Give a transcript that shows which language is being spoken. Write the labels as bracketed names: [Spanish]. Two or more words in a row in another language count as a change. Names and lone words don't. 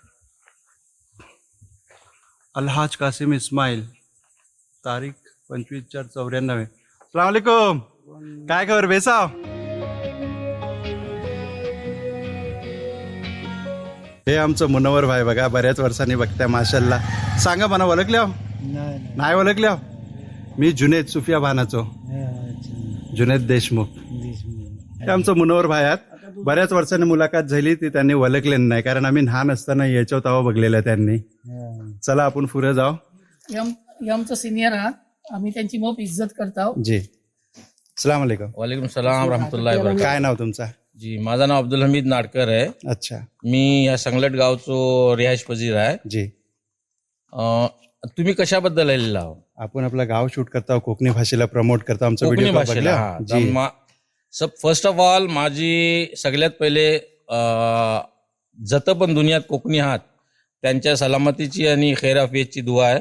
[Marathi] अलहाज कासिम इस्माईल, तारीख 25/4/94. [Arabic] السلام عليكم. [Marathi] काय खबर बेसाव? हे आमचं मुनवर भाई बघा बऱ्याच वर्षांनी बघताय माशाल्लाह. सांगा मला ओळखल्या? नाही ओळखल्या? मी जुनेद सुफिया भानाचो जुनेद देशमुख. हे आमचं मुनवर भाई आहेत. बऱ्याच वर्षांनी मुलाखत झाली ती त्यांनी ओळखले नाही कारण आम्ही लहान असताना याच्यावर तवा बघलेलं त्यांनी. चला आपण पुढे जाऊ. हे आमचं सिनियर आहात. आम्ही त्यांची मोप इज्जत करतो. [Arabic] जी السلام عليكم. وعليكم السلام رحمة الله وبركاته. [Marathi] काय नाव तुमचा? जी माझं नाव अब्दुल हमीद नाडकर आहे. अच्छा मी या संगलट गावचो [Urdu] رہائش پذیر [Marathi] आहे. जी. तुम्ही कशाबद्दल आलेला आहो? आपण आपलं गाव शूट करता कोकणी भाषेला प्रमोट करता. आमचा कोकणी व्हिडिओ भाषेला. बघला. [English] first of all [Marathi] माझी सगळ्यात पहिले जत पण दुनियात कोकणी आहात त्यांच्या सलामतीची आणि खैराफियतची दुआ आहे.